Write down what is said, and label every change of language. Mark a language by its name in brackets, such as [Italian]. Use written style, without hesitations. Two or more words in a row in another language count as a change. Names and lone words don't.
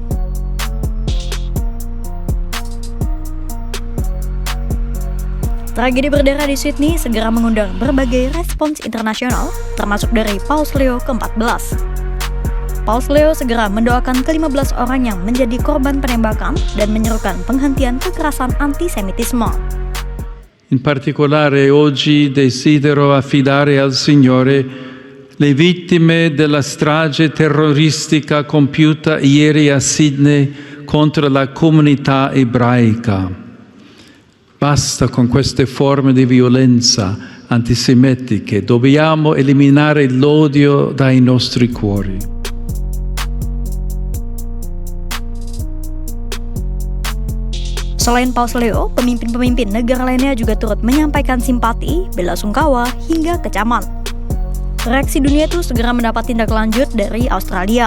[Indonesian] Tragedi berdarah di Sydney segera mengundang berbagai respons internasional, termasuk dari Paus Leo ke-14. Paus Leo segera mendoakan ke-15 orang yang menjadi korban penembakan dan menyerukan penghentian kekerasan antisemitisme. [Italian] In particolare oggi desidero affidare al Signore le vittime della strage terroristica compiuta ieri a Sydney contro la comunità ebraica. Basta con queste forme di violenza antisemitiche, dobbiamo eliminare l'odio dai nostri cuori. [Indonesian] Selain Paus Leo, pemimpin-pemimpin negara lainnya juga turut menyampaikan simpati, belasungkawa, hingga kecaman. Reaksi dunia itu segera mendapat tindak lanjut dari Australia.